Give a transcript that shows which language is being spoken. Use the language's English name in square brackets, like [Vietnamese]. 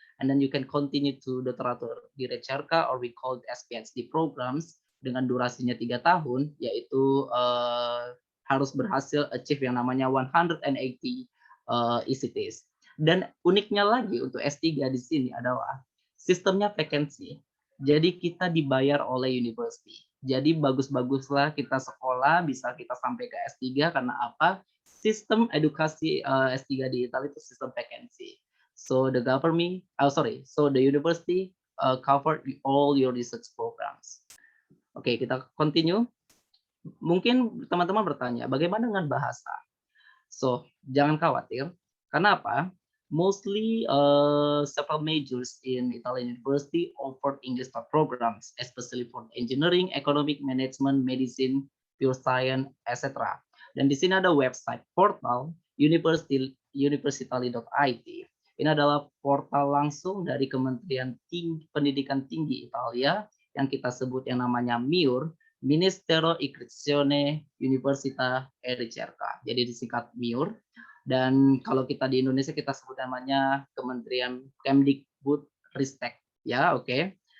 [English] And then you can continue to Dottorato di Ricerca or we call it as PhD programs [Indonesian] dengan durasinya 3 tahun, yaitu harus berhasil [English] achieve yang namanya 180 ECTs. [Indonesian] Dan uniknya lagi untuk S3 di sini adalah sistemnya vacancy. Jadi kita dibayar oleh university. Jadi bagus-baguslah kita sekolah bisa kita sampai ke S3 karena apa? Sistem edukasi S3 di Italia itu sistem vacancy. [English] So the government, so the university covered all your research programs. [Indonesian] Oke, kita continue. Mungkin teman-teman bertanya, bagaimana dengan bahasa? So, jangan khawatir. Karena apa? [English] Mostly several majors in Italian university offered English programs, especially for engineering, economic management, medicine, pure science, etc. [Indonesian] Dan di sini ada website portal universitali.it. Ini adalah portal langsung dari Kementerian Pendidikan Tinggi Italia yang kita sebut yang namanya MIUR, Ministero Istruzione Università e Ricerca. Jadi disingkat MIUR. Dan kalau kita di Indonesia kita sebut namanya Kementerian Kemdikbud Ristek. Ya, oke.